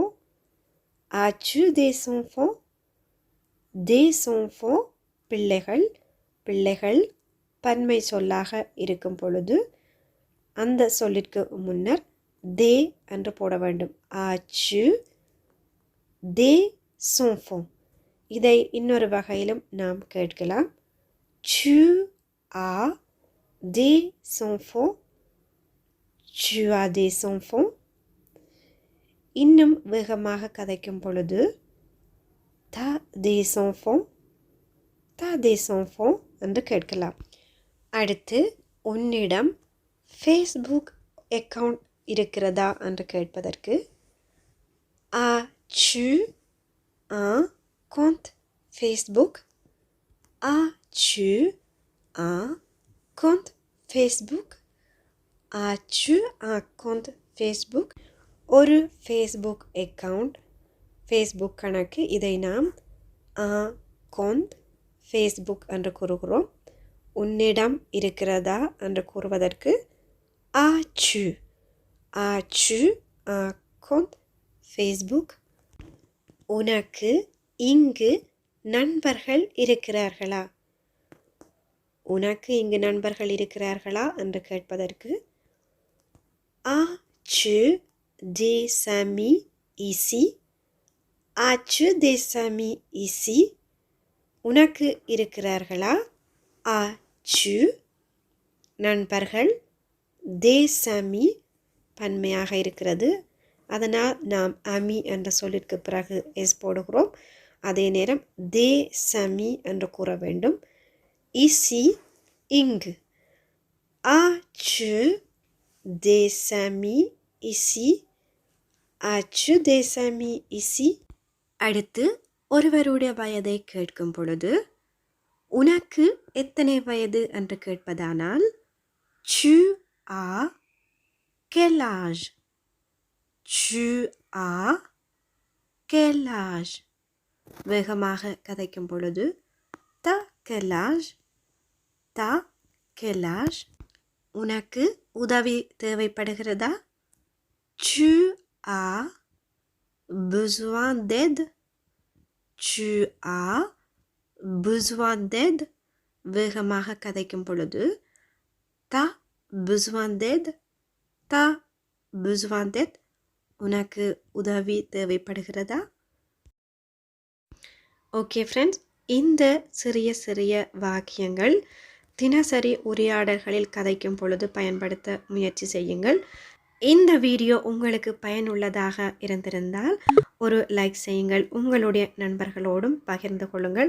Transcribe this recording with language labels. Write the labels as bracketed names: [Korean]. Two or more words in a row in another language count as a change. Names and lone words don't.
[French] As-tu des enfants? Des enfants [Tamil] பிள்ளைகள் பன்மை சொல்லாக இருக்கும் பொழுது அந்த சொல்லிற்கு முன்னர் தே என்று போட வேண்டும். [French] As-tu des enfants? [Tamil] இதை இன்னொரு வகையிலும் நாம் கேட்கலாம். [French] Tu as des enfants? Tu as des enfants? [Tamil] இன்னும் வேகமாக கதைக்கும் பொழுது [French] t'as des enfants? t'as des enfants என்று கேட்கலாம். [Tamil] அடுத்து உன்னிடம் ஃபேஸ்புக் அக்கவுண்ட் இருக்கிறதா என்று கேட்பதற்கு [French] as-tu un compte Facebook? As-tu un compte Facebook? As-tu un compte Facebook? [Tamil] ஒரு ஃபேஸ்புக் அக்கவுண்ட், ஃபேஸ்புக் கணக்கு, இதை நாம் compte ஃபேஸ்புக் என்று கூறுகிறோம். உன்னிடம் இருக்கிறதா என்று கூறுவதற்கு [French] as-tu un compte Facebook? [Tamil] உனக்கு இங்கு நண்பர்கள் இருக்கிறார்களா? உனக்கு இங்கு நண்பர்கள் இருக்கிறார்களா என்று கேட்பதற்கு [French] as-tu des amis ici? as-tu des amis ici? [Tamil] உனக்கு இருக்கிறார்களா? [French] as-tu [Tamil] நண்பர்கள், [French] des amis [Tamil] பன்மையாக இருக்கிறது, அதனால் நாம் அமி என்ற சொல்லிற்கு பிறகு எஸ் போடுகிறோம். அதே நேரம் [French] des amis [Tamil] என்று கூற வேண்டும். ici இங்கு. [French] as-tu des amis ici? as-tu des amis ici? [Tamil] அடுத்து ஒருவருடைய வயதை கேட்கும் பொழுது உனக்கு எத்தனை வயது என்று கேட்பதானால் [French] tu as quel âge? tu as quel âge? [Tamil] வேகமாக கதைக்கும் பொழுது [French] t'as quel âge? t'as quel âge? [Tamil] உனக்கு உதவி தேவைப்படுகிறதா? [French] tu as besoin d'aide? tu as besoin d'aide? [Tamil] வேகமாக கதைக்கும் பொழுது [French] t'as besoin d'aide? t'as besoin d'aide? [Tamil] உனக்கு உதவி தேவைப்படுகிறதா? [English] okay friends, [Tamil] இந்த சிறிய சிறிய வாக்கியங்கள் தினசரி உரையாடல்களில் கதைக்கும் பொழுது பயன்படுத்த முயற்சி செய்யுங்கள். இந்த வீடியோ உங்களுக்கு பயனுள்ளதாக இருந்திருந்தால் ஒரு லைக் செய்யுங்கள், உங்களுடைய நண்பர்களோடும் பகிர்ந்து கொள்ளுங்கள்.